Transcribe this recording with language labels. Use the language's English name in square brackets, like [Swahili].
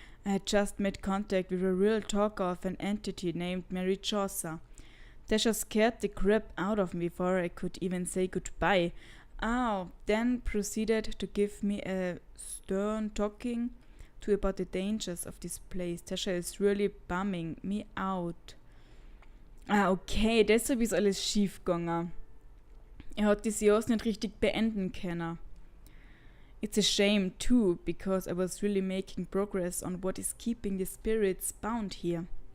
[English] I had just made contact with a real talker of an entity named Mary Chaucer. Tasha scared the crap out of me before I could even say goodbye. Then proceeded to give me a stern talking to about the dangers of this place. Tasha is really bumming me out. [German] Okay, deshalb ist alles schief gegangen. Hat die Seance nicht richtig beenden können. [English] It's a shame too, because I was really making progress on what is keeping the spirits bound here.